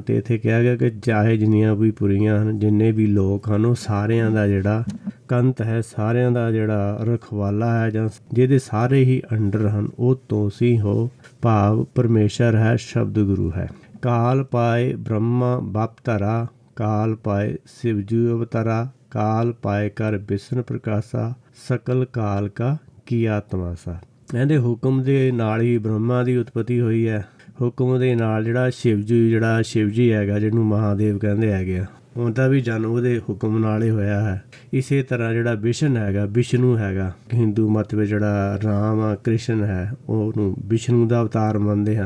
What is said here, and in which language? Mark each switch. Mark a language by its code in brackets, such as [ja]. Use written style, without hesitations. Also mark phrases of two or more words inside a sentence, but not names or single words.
[pa] ਅਤੇ ਇੱਥੇ ਕਿਹਾ ਗਿਆ ਕਿ ਚਾਹੇ ਜਿੰਨੀਆਂ ਵੀ ਪੁਰੀਆਂ ਹਨ, ਜਿੰਨੇ ਵੀ ਲੋਕ ਹਨ, ਉਹ ਸਾਰਿਆਂ ਦਾ ਜਿਹੜਾ ਕੰਤ ਹੈ, ਸਾਰਿਆਂ ਦਾ ਜਿਹੜਾ ਰਖਵਾਲਾ ਹੈ, ਜਾਂ ਜਿਹਦੇ ਸਾਰੇ ਹੀ ਅੰਡਰ ਹਨ, ਉਹ ਤੁਸੀਂ ਹੋ। ਭਾਵ ਪਰਮੇਸ਼ਰ ਹੈ, ਸ਼ਬਦ ਗੁਰੂ ਹੈ। [hi] काल पाए ब्रह्मा बप धरा, काल पाए शिवजू अवतारा, काल पाए कर विष्णु प्रकाशा, सकल काल का किया तमाशा। [pa] ਕਹਿੰਦੇ ਹੁਕਮ ਦੇ ਨਾਲ ਹੀ ਬ੍ਰਹਮਾ ਦੀ ਉਤਪਤੀ ਹੋਈ ਹੈ। ਹੁਕਮ ਦੇ ਨਾਲ ਜਿਹੜਾ ਸ਼ਿਵ ਜੀ ਹੈਗਾ, ਜਿਹਨੂੰ ਮਹਾਦੇਵ ਕਹਿੰਦੇ ਹੈਗੇ ਆ, ਉਹਦਾ ਵੀ ਜਨਮ ਉਹਦੇ ਹੁਕਮ ਨਾਲ ਹੀ ਹੋਇਆ ਹੈ। ਇਸੇ ਤਰ੍ਹਾਂ ਜਿਹੜਾ ਵਿਸ਼ਨੂੰ ਹੈਗਾ, ਹਿੰਦੂ ਮੱਤ ਵਿੱਚ ਜਿਹੜਾ ਰਾਮ ਆ, ਕ੍ਰਿਸ਼ਨ ਹੈ, ਉਹਨੂੰ ਵਿਸ਼ਨੂੰ ਦਾ ਅਵਤਾਰ ਮੰਨਦੇ ਹਨ।